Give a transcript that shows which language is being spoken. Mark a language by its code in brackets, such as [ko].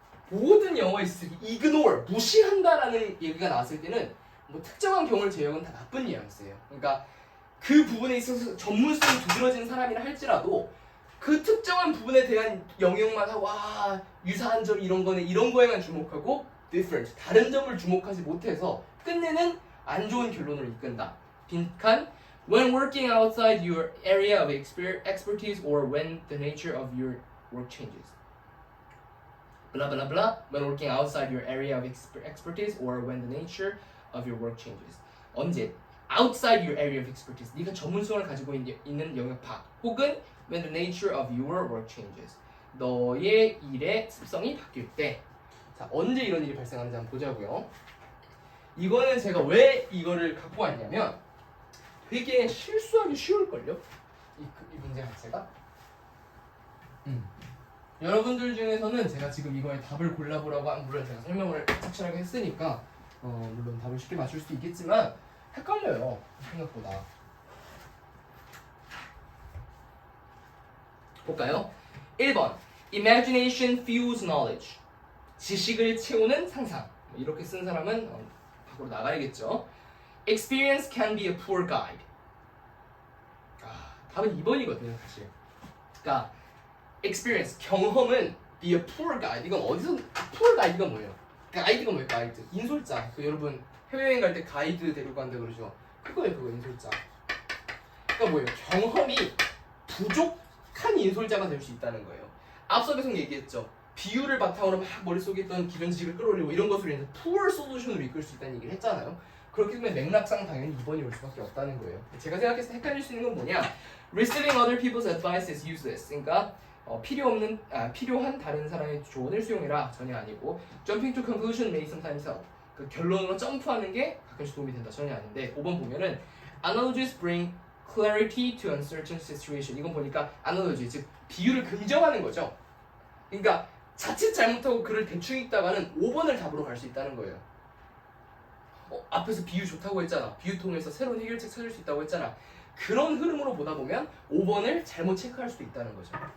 [ko] 모든 영어에 있어서 ignore 무시한다라는 얘기가 나왔을 때는 뭐 특정한 경우를 제외하고는 다 나쁜 뉘앙스예요. 그러니까 그 부분에 있어서 전문성이 두드러진 사람이라 할지라도 그 특정한 부분에 대한 영역만 하고 유사한 점 이런 거네 이런 거에만 주목하고 different 다른 점을 주목하지 못해서 끝내는 안 좋은 결론으로 이끈다. [en] 빈칸 when working outside your area of expertise or when the nature of your work changes. blah blah blah when working outside your area of expertise or when the nature of your work changes. [ko] 언제? [en] outside your area of expertise. [ko] 네가 전문성을 가지고 있는 영역 밖 혹은 [en] when the nature of your work changes. [ko] 너의 일의 습성이 바뀔 때. 자, 언제 이런 일이 발생하는지 한번 보자고요. 이거는 제가 왜 이거를 갖고 왔냐면 되게 실수하기 쉬울걸요? 이 문제 자체가. 여러분들 중에서는 제가 지금 이거에 답을 골라보라고 한 물론 제가 설명을 확실하게 했으니까 물론 답을 쉽게 맞출 수도 있겠지만 헷갈려요. 생각보다. 볼까요? 1번 [en] Imagination fuels knowledge. [ko] 지식을 채우는 상상. 이렇게 쓴 사람은 밖으로 나가야겠죠. [en] Experience can be a poor guide. [ko] 답은 2번이거든요, 사실. 그러니까 [en] experience, [ko] 경험은 [en] be a poor guide. [ko] 이건 어디서 poor guide가 뭐예요? 가이드가 뭐예요? 가이드. 인솔자. 여러분 해외여행 갈 때 가이드 데리고 간다 그러죠. 그거예요, 그거 인솔자. 그러니까 뭐예요? 경험이 부족한 인솔자가 될 수 있다는 거예요. 앞서 계속 얘기했죠. 비유를 바탕으로 막 머릿속에 있던 기존 지식을 끌어올리고 이런 것으로 인해서 poor solution으로 이끌 수 있다는 얘기를 했잖아요. 그렇기 때문에 맥락상 당연히 2번이 올 수밖에 없다는 거예요. 제가 생각했을 때 헷갈릴 수 있는 건 뭐냐? [en] Receiving other people's advice is useless. [ko] 그러니까 필요한 다른 사람의 조언을 수용해라. 전혀 아니고 [en] Jumping to conclusion may sometimes help. [ko] 그 결론으로 점프하는 게 가끔씩 도움이 된다. 전혀 아닌데 5번 보면은 [en] Analogies bring clarity to uncertain situation. [ko] 이건 보니까 analogy, 즉 비유를 긍정하는 거죠. 그러니까 자칫 잘못하고 글을 대충 읽다가는 5번을 답으로 갈 수 있다는 거예요. 앞에서 비유 좋다고 했잖아. 비유 통해서 새로운 해결책 찾을 수 있다고 했잖아. 그런 흐름으로 보다 보면 5번을 잘못 체크할 수도 있다는 거죠.